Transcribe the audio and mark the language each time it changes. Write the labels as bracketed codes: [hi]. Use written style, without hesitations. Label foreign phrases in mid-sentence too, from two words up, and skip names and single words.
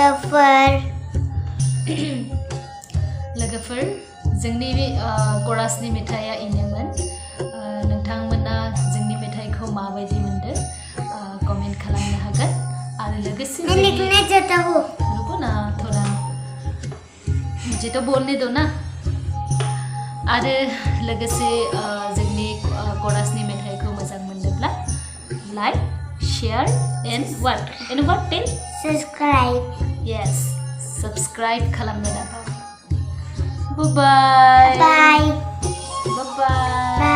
[brx] लोगोफोर जोंनि गरासनि मेथाइया इनोमोन नोंथांमोना जोंनि मेथाइखौ माबायदि मोनदों कमेन्ट खालामनो हागोन आरो लोगोसे [hi] रुको ना थोड़ा मुझे तो बोलने दो ना [brx] आरो लोगोसे जोंनि गरासनि मेथाइखौ मोजां मोनदोंब्ला [en] like share and what tell Subscribe. yes subscribe [brx] खालामनो दाबाव [en] bye bye Bye. bye bye